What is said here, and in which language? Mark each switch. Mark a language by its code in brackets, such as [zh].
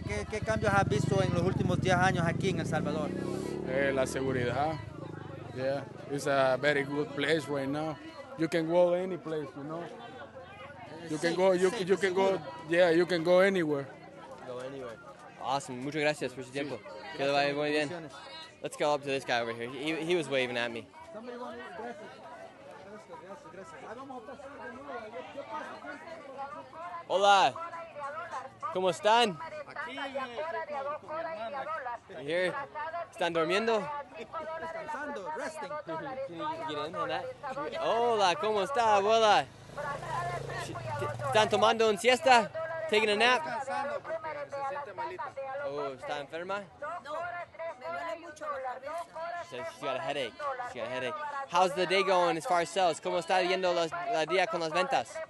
[es] ¿Qué cambios has visto en los últimos 10 años aquí en El Salvador? La seguridad. [en] Yeah, it's a very good place right now. You can go any place, You can go. You can go. Yeah, you can go anywhere. Go anywhere. Awesome. [es] Muchas gracias por su tiempo. Que le vaya muy bien. [en] Let's go up to this guy over here. He was waving at me. [es] Hola. ¿Cómo están? Here. ¿Están durmiendo? Descansando, resting. [en] Can you get in on that? [es] Hola, ¿cómo está, abuela? ¿Están tomando un siesta? [en] Taking a nap? [es] Oh, ¿está enferma? [en] She says she's got a headache. How's the day going as far as sales? [es] ¿Cómo está yendo la día con las ventas?